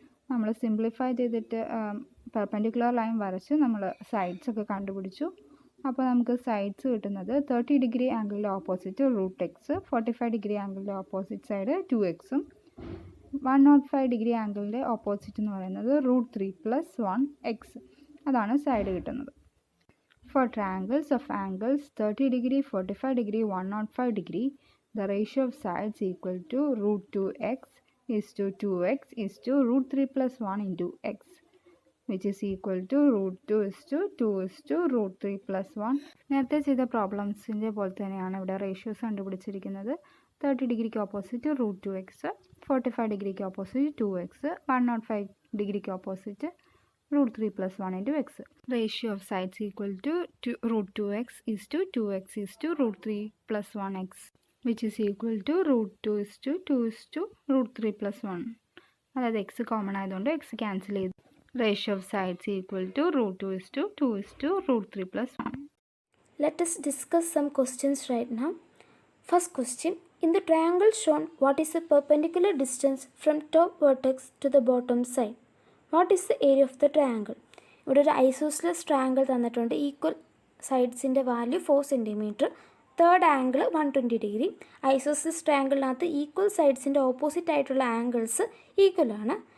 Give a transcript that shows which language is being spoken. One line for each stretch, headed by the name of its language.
Malayalam: നമ്മൾ സിംപ്ലിഫൈ ചെയ്തിട്ട് perpendicular line വരച്ച് നമ്മൾ സൈഡ്സ് ഒക്കെ കണ്ടുപിടിച്ചു. അപ്പോൾ നമുക്ക് സൈഡ്സ് കിട്ടുന്നത് 30 degree ആംഗിളിൻ്റെ opposite √x, 45 degree ആംഗിളിൻ്റെ opposite side 2x, 105 degree ആംഗിളിൻ്റെ opposite എന്ന് പറയുന്നത് √3 + 1x. അതാണ് സൈഡ് കിട്ടുന്നത്.
English: For triangles of angles 30 degree, 45 degree, 105 degree, the ratio of sides equal to √2x is to 2x is to √3 + 1 into x, which is equal to √2 is to 2 is to √3 + 1.
Malayalam: നേരത്തെ ചെയ്ത പ്രോബ്ലംസിൻ്റെ പോലെ തന്നെയാണ് ഇവിടെ ratios കണ്ടുപിടിച്ചിരിക്കുന്നത്. 30 ഡിഗ്രിക്ക് opposite √2x, 45 ഡിഗ്രിക്ക് opposite 2x, 105 ഡിഗ്രിക്ക് opposite √3 + 1 into x.
English: Ratio of sides equal to √2x is to 2x is to √3 + 1x, which is equal to √2 is to 2 is to √3 + 1.
Malayalam: അതായത് X common ആയതുകൊണ്ട് എക്സ് ക്യാൻസൽ ചെയ്തു.
English: Ratio of sides equal to √2 is to 2 is to √3 + 1. Let us discuss some questions right now. First question. In the triangle shown, what is the perpendicular distance from top vertex to the bottom side? What is the area of the triangle?
Malayalam: ഇവിടെ ഒരു isosceles triangle തന്നിട്ടുണ്ട്. Equal സൈഡ്സിൻ്റെ value 4 centimetre, third angle 120 degree. Isosceles ട്രയാങ്കിളിനകത്ത് equal സൈഡ്സിൻ്റെ opposite ആയിട്ടുള്ള angles ഈക്വലാണ്.